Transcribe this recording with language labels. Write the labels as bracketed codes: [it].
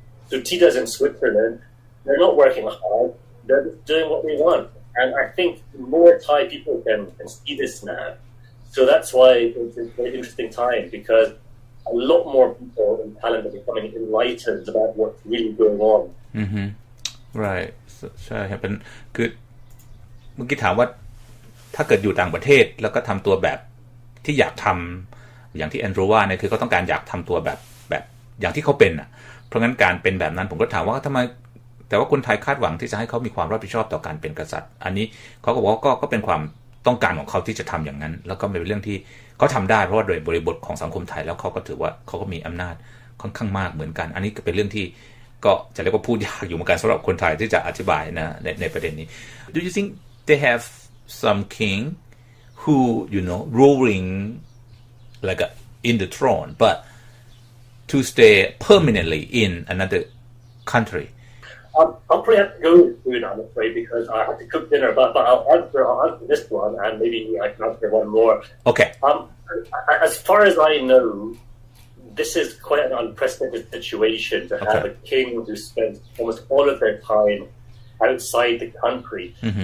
[en] Sutita's in Switzerland. They're not working hard. They're just doing what they want. And I think more Thai people can see this now. So that's why it's a very interesting time, because a lot more people in Thailand are becoming enlightened about what's really going on. Right. [th] ใช่ครับเป็นคือเมื่อกี้ถามว่าถ้าเกิดอยู่ต่างประเทศแล้วก็ทำตัวแบบที่อยากทำอย่างที่แอนดรูว่าเนี่ยคือเขาต้องการอยากทำตัวแบบอย่างที่เขาเป็นอ่ะเพราะงั้นการเป็นแบบนั้นผมก็ถามว่าทำไม แต่ว่าคนไทยคาดหวังที่จะให้เขามีความรับผิดชอบต่อการเป็นกษัตริย์อันนี้เขาก็บอกว่าก็เป็นความต้องการของเขาที่จะทำอย่างนั้นแล้วก็เป็นเรื่องที่เขาทำได้เพราะว่าโดยบริบทของสังคมไทยแล้วเขาก็ถือว่าเขาก็มีอำนาจค่อนข้างมากเหมือนกันอันนี้ก็เป็นเรื่องที่ก็จะเรียกว่าพูดยากอยู่เหมือนกันสำหรับคนไทยที่จะอธิบายนะในประเด็นนี้ [en] Do you think they have some king who ruling like in the throne but to stay permanently in another country? I'll probably have to go soon, I'm afraid, because I have to cook dinner. But I'll answer this one, and maybe I can answer one more. Okay. As far as I know, this is quite an unprecedented situation to have a king who spends almost all of their time outside the country.